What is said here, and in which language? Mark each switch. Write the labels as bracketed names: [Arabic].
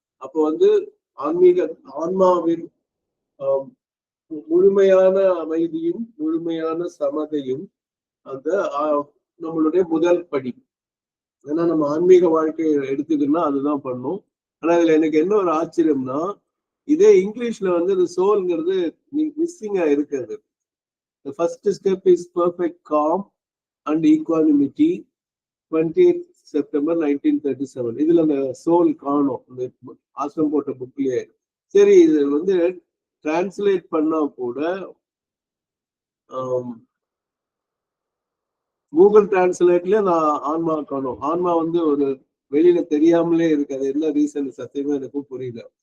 [Tamil] அப்போ வந்து ஆன்மாவின் முழுமையான அமைதியும் முழுமையான சமதையும் அந்த நம்மளுடைய முதல் படி. ஏன்னா நம்ம ஆன்மீக வாழ்க்கையை எடுத்துக்கணும்னா அதுதான் பண்ணும். ஆனா இதுல எனக்கு என்ன ஒரு ஆச்சரியம்னா, இதே இங்கிலீஷ்ல வந்து இந்த சோல்ங்கிறது மிஸ்ஸிங்கா இருக்கிறது. [English] The first step is perfect calm and equanimity, 20th September 1937. [Tamil] இதுல அந்த சோல் காணும், இந்த ஆசிரம் போட்ட புக்லயே. சரி, இது வந்து டிரான்ஸ்லேட் பண்ணா கூட கூகுள் டிரான்ஸ்லேட்ல நான் ஆன்மா காணும். ஆன்மா வந்து ஒரு வெளியில தெரியாமலே இருக்கு. அது என்ன ரீசன் சத்தியமா எனக்கும் புரியல.